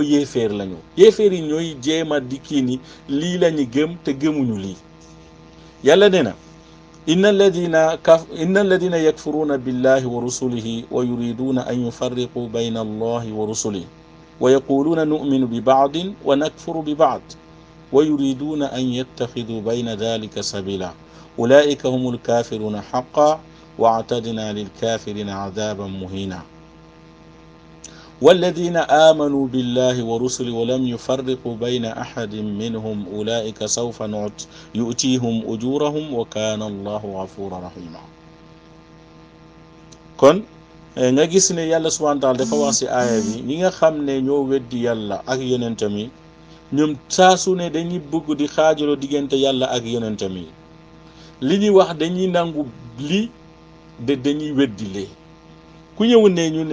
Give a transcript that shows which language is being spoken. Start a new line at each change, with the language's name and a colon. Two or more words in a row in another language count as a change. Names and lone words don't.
Wolof: yéeféer lañu yéeféer yi ñooy jéema di kii ni lii lañu gëm te gëmuñu lii yàlla nee na
Arabic: إن الذين يكفرون بالله ورسله ويريدون أن يفرقوا بين الله ورسله ويقولون نؤمن ببعض ونكفر ببعض ويريدون أن يتخذوا بين ذلك سبيلا أولئك هم الكافرون حقا وأعتدنا للكافرين عذابا مهينا والذين آمنوا بالله ورسله ولم يفرقوا بين أحد منهم أولئك سوف يؤتيهم أجورهم وكان الله غفورا رحيما
Wolof: kon nga gis ne yàlla
Arabic: سبحانه وتعالى
Wolof: dafa wax ci aaya bi ñi nga xam ne ñoo weddi yàlla ak yonentam yi ñoom saa su ne dañuy bëgg di xaajaloo diggante yàlla ak yonentam yi li ñuy wax dañuy nangu li de dañuy weddi lee ku ñëw ne ñu